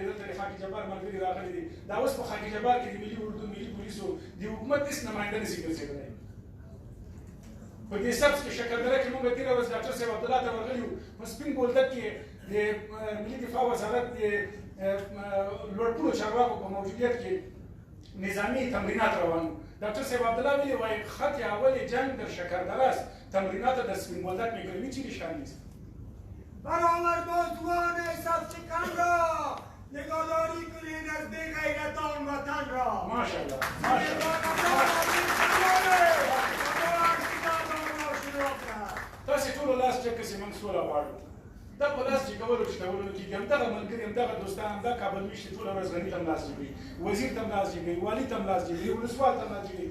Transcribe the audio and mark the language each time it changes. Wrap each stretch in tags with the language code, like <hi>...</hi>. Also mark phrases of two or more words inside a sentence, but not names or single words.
<ps>دلته د خاکی جبار ملګري راغلي دي. دا اوس په خاکی جبار کې د ملي اردو، ملي پولیسو د حکومت هېڅ نماینده نشي ګرځېدلی. په دې سبز کې شکردره کې موږ تېره ورځ ډاکټر صاحب عبدالله ته ورغلي وو. په سپین بولدک کې د ملي دفاع وزارت د لوړپوړو چارواکو په موجودیت کې نظامي تمرینات روان وو. ډاکټر صاحب عبدالله ویلي وایي</ps> <fa>خط اول جنگ در شکردره است، تمرینات در سپین بولدک می‌کنیم. چی نشان نیست؟ برابر بازوان سبزکن را نگهداری کنید از بی غیرتان وطن را. ماشاءالله.</fa> <ps>تاسې ټولو لاس جګ کړئ چې موږ سوله غواړو. دا په لاس جګولو چې ډولونه کېږي، همدغه ملګري، همدغه دوستان، همدا کابل میشتې ټوله ورځ غني ته هم لاس جګوي، وزیر ته هم لاس جګوي، والي ته هم لاس جګوي، ولسوال ته هم لاس جګوي.</ps>